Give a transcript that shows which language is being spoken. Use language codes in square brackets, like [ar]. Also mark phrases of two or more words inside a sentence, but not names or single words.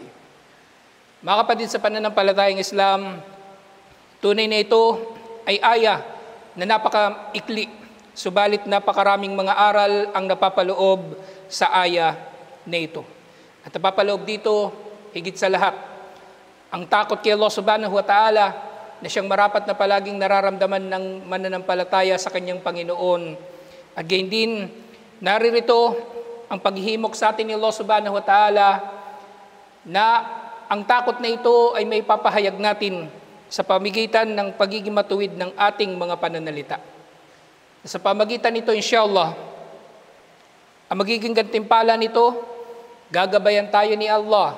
[tl] Mga kapatid sa pananampalatayang Islam, tunay na ito ay aya na napaka-ikli, subalit napakaraming mga aral ang napapaloob sa aya na ito. At napapaloob dito, higit sa lahat, ang takot kay Allah [ar] سبحانه وتعالى [tl] na siyang marapat na palaging nararamdaman ng mananampalataya sa kanyang Panginoon. At gayon din, naririto ang paghihimok sa atin ni Allah [ar] سبحانه وتعالى [tl] na ang takot na ito ay may papahayag natin sa pamagitan ng pagiging matuwid ng ating mga pananalita. Sa pamagitan nito, inshallah, ang magiging gantimpala nito, gagabayan tayo ni Allah.